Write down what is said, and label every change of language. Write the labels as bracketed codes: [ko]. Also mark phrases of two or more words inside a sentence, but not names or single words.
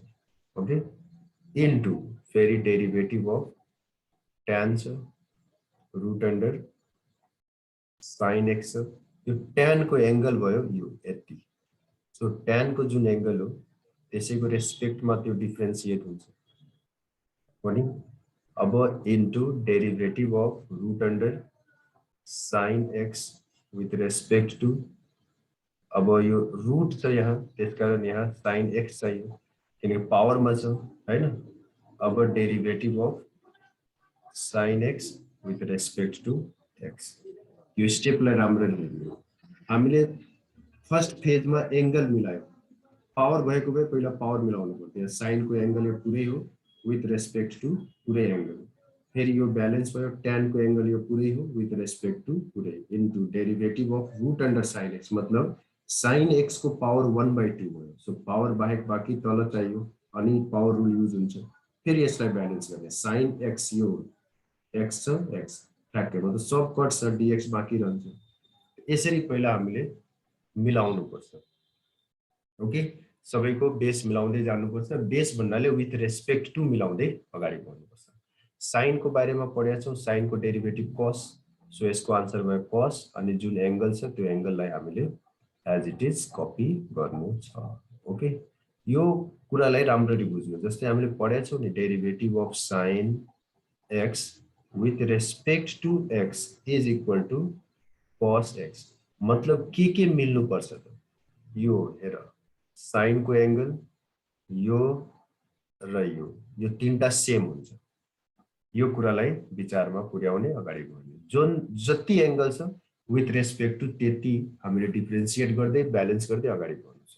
[ne] ओके, इन्टु फेरि [en] derivative of [ne] tan छ [en] root under [ne] sin x. यो tan को एंगल भयो यो यति. सो tan को जुन एंगल हो त्यसैको रेस्पेक्ट मा त्यो डिफरेंशिएट हुन्छ पनि. अब इन्टु [en] derivative of root under [ne] sin x [en] with respect to, [ne] अब यो रूट छ यहाँ त्यसकारण यहाँ sin x चाहियो किनकि पावर मा छ हैन. [en] अब derivative of sin x with respect to x. [ne] यो स्टेपलाई राम्ररी हेर्नु। हामीले फर्स्ट फेजमा एंगल मिलायो, पावर भएको भए पहिला पावर मिलाउनु पर्थ्यो। साइन को एंगल यो पुरै हो [en] with respect to [ne] पुरै एंगल, फेरि यो ब्यालेन्स भयो, tan को एंगल यो पुरै हो [en] with respect to [ne] पुरै, इन्टु [en] derivative of root under [ne] sin x, मतलब sin x को पावर 1/2 भयो। सो पावर बाहेक बाँकी तल चाहियो अनि [en] power rule [ne] युज हुन्छ। फेरि यसलाई ब्यालेन्स गर्ने, sin x यो x छ, x ठ्याक्कै मतलब सब कट छ, dx बाँकी रहन्छ। यसरी पहिला हामीले मिलाउनु पर्छ। ओके, सबैको बेस मिलाउँदै जानुपर्छ। बेस भन्नाले [en] with respect to [ne] मिलाउँदै अगाडि बढ्नुपर्छ। साइन को बारेमा पढेका छौं, साइन को डेरिभेटिभ cos, सो यसको आन्सर भयो cos, अनि जुन एंगल छ त्यो एंगललाई हामीले [en] as it is [ne] कपी गर्नु छ। ओके, यो कुरालाई राम्ररी बुझ्नु। जस्तै हामीले पढेका छौं नि, [en] derivative of sin x with respect to x is equal to cos x, [ne] मतलब के मिल्नु पर्छ त? यो हेर, साइन को एंगल यो र यो तीनटा सेम हुन्छ। यो कुरालाई विचारमा पुर्याउने अगाडि बढ्ने। जुन जति एंगल छ [en] with respect to [ne] त्यति हामीले डिफरेन्शिएट गर्दै ब्यालेन्स गर्दै अगाडि बढ्नु छ।